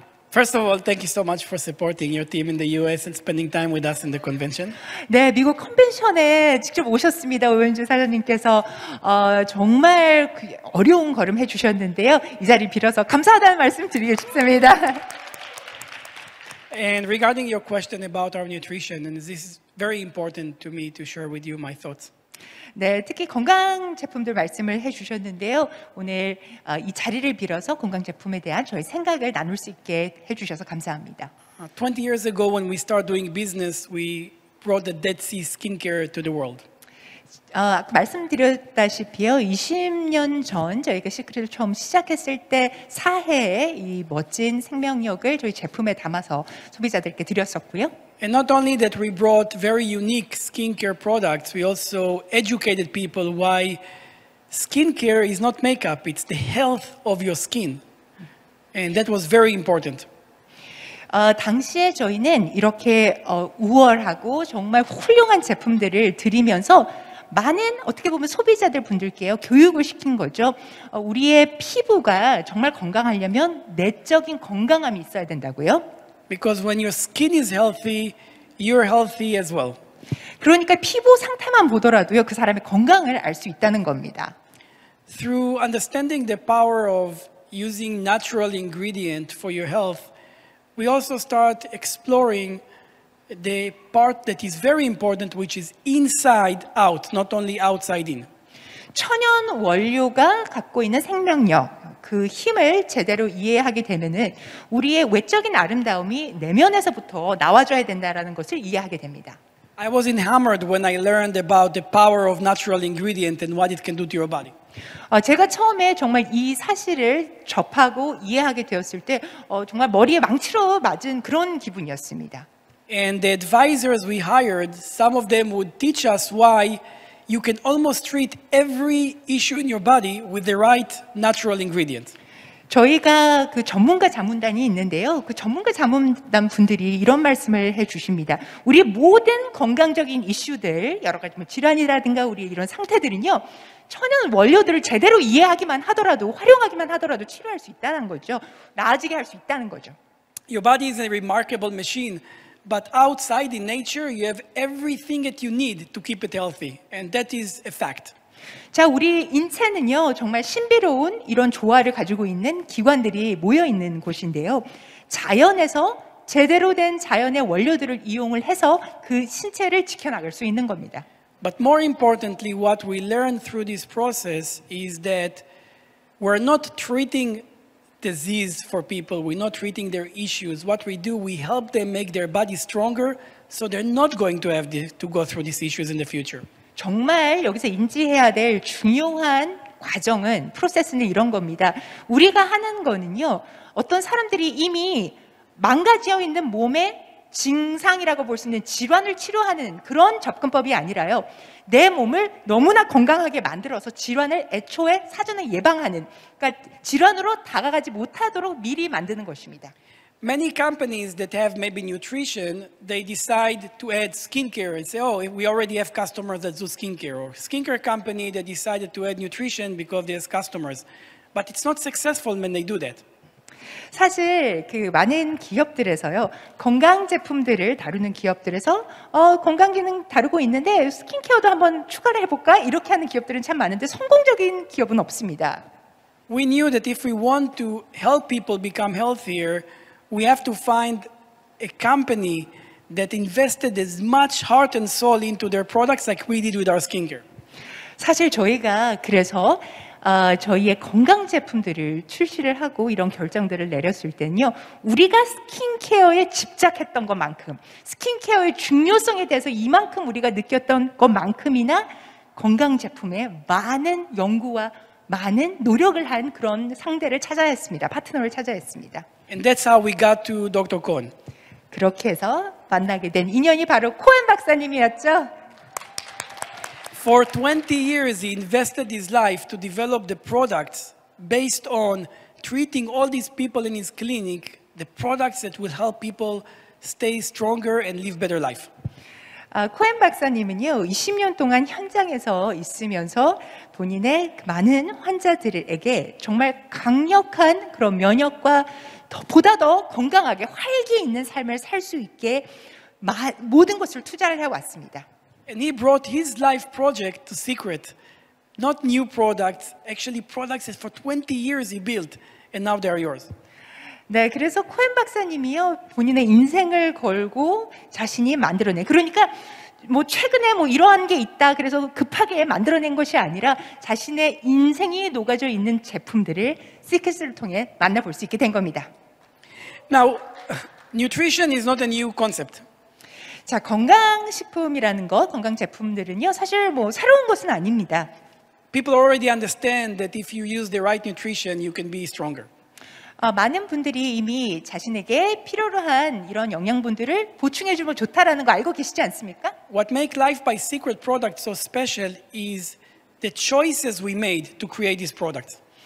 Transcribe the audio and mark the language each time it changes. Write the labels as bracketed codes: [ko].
[en] First of all, thank you so much for supporting your team in the US and spending time with us in the convention. [ko] 네, 미국 컨벤션에 직접 오셨습니다. 오연주 사장님께서 정말 어려운 걸음 해주셨는데요. 이 자리 빌어서 감사하다는 말씀 드리고 싶습니다. [en] And regarding your question about our nutrition, and this is very important to me to share with you my thoughts. [ko] 네, 특히 건강 제품들 말씀을 해주셨는데요. 오늘 이 자리를 빌어서 건강 제품에 대한 저희 생각을 나눌 수 있게 해주셔서 감사합니다. [en] 20 years ago, when we started doing business, we brought the Dead Sea skincare to the world. [ko] 아까 말씀드렸다시피요, 20년 전 저희가 시크릿을 처음 시작했을 때 사해의 이 멋진 생명력을 저희 제품에 담아서 소비자들께 드렸었고요. [en] And not only that we brought very unique skincare products, we also educated people why skincare is not makeup, it's the health of your skin. And that was very important. [ko] 당시에 저희는 이렇게 우월하고 정말 훌륭한 제품들을 드리면서 많은 어떻게 보면 소비자들 분들께요 교육을 시킨 거죠. 우리의 피부가 정말 건강하려면 내적인 건강함이 있어야 된다고요. [en] Because when your skin is healthy, you're healthy as well. [ko] 그러니까 피부 상태만 보더라도요 그 사람의 건강을 알 수 있다는 겁니다. [en] Through understanding the power of using natural ingredient for your health, we also start exploring the part that is very important, which is inside out, not only outside in. [ko] 천연 원료가 갖고 있는 생명력, 그 힘을 제대로 이해하게 되면은 우리의 외적인 아름다움이 내면에서부터 나와줘야 된다라는 것을 이해하게 됩니다. [en] I was hammered when I learned about the power of natural ingredient and what it can do to your body. [ko] 제가 처음에 정말 이 사실을 접하고 이해하게 되었을 때 정말 머리에 망치로 맞은 그런 기분이었습니다. [en] And the advisors we hired, some of them would teach us why you can almost treat every issue in your body with the right natural ingredient. [ko] 저희가 그 전문가 자문단이 있는데요. 그 전문가 자문단 분들이 이런 말씀을 해주십니다. 우리 모든 건강적인 이슈들, 여러 가지 뭐 질환이라든가 우리 이런 상태들은요, 천연 원료들을 제대로 이해하기만 하더라도, 활용하기만 하더라도 치료할 수 있다는 거죠. 나아지게 할 수 있다는 거죠. [en] Your body is a remarkable machine, but outside in nature, you have everything that you need to keep it healthy, and that is a fact. [ko] 자, 우리 인체는요, 정말 신비로운 이런 조화를 가지고 있는 기관들이 모여 있는 곳인데요. 자연에서 제대로 된 자연의 원료들을 이용을 해서 그 신체를 지켜나갈 수 있는 겁니다. [en] But more importantly, what we learn through this process is that we're not treating disease for people. We're not treating their issues. What we do, we help them make their body stronger so they're not going to have to go through these issues in the future. [ko] 정말 여기서 인지해야 될 중요한 과정은, 프로세스는 이런 겁니다. 우리가 하는 거는요, 어떤 사람들이 이미 망가져 있는 몸의 증상이라고 볼 수 있는 질환을 치료하는 그런 접근법이 아니라요, 내 몸을 너무나 건강하게 만들어서 질환을 애초에 사전에 예방하는, 그러니까 질환으로 다가가지 못하도록 미리 만드는 것입니다. [en] Many companies that have maybe nutrition, they decide to add skincare and say, oh, we already have customers that do skincare. Or skincare company that decided to add nutrition because there's customers. But it's not successful when they do that. [ko] 사실 그 많은 기업들에서요, 건강 제품들을 다루는 기업들에서 건강 기능 다루고 있는데 스킨케어도 한번 추가를 해볼까? 이렇게 하는 기업들은 참 많은데 성공적인 기업은 없습니다. [en] We knew that if we want to help people become healthier, we have to find a company that invested as much heart and soul into their products like we did with our skincare. [ko] 사실 저희가 그래서 저희의 건강 제품들을 출시를 하고 이런 결정들을 내렸을 때는요, 우리가 스킨케어에 집착했던 것만큼, 스킨케어의 중요성에 대해서 이만큼 우리가 느꼈던 것만큼이나 건강 제품에 많은 연구와 많은 노력을 한 그런 상대를 찾아야 했습니다. 파트너를 찾아야 했습니다. [en] And that's how we got to Dr. Cohen. [ko] 그렇게 해서 만나게 된 인연이 바로 코엔 박사님이었죠. [en] For 20 years, he invested his life to develop the products based on treating all these people in his clinic, the products that will help people stay stronger and live better life. [ko] 코엔 박사님은요, 20년 동안 현장에서 있으면서 본인의 많은 환자들에게 정말 강력한 그런 면역과 보다 더 건강하게 활기 있는 삶을 살 수 있게 모든 것을 투자를 해왔습니다. [en] And he brought his life project to Secret. Not new products, actually products that for 20 years he built, and now they are yours. [ko] 네, 그래서 코엔 박사님이요, 본인의 인생을 걸고 자신이 만들어낸, 그러니까 뭐 최근에 뭐 이러한 게 있다 그래서 급하게 만들어낸 것이 아니라 자신의 인생이 녹아져 있는 제품들을 시크릿을 통해 만나볼 수 있게 된 겁니다. [en] Now, nutrition is not a new concept. [ko] 자, 건강식품이라는 것, 건강제품들은요, 사실 뭐 새로운 것은 아닙니다. [en] People already understand that if you use the right nutrition, you can be stronger. [ko] 많은 분들이 이미 자신에게 필요로 한 이런 영양분들을 보충해주면 좋다라는 거 알고 계시지 않습니까? [en] What makes Life by Secret products so special is the choices we made to create these products.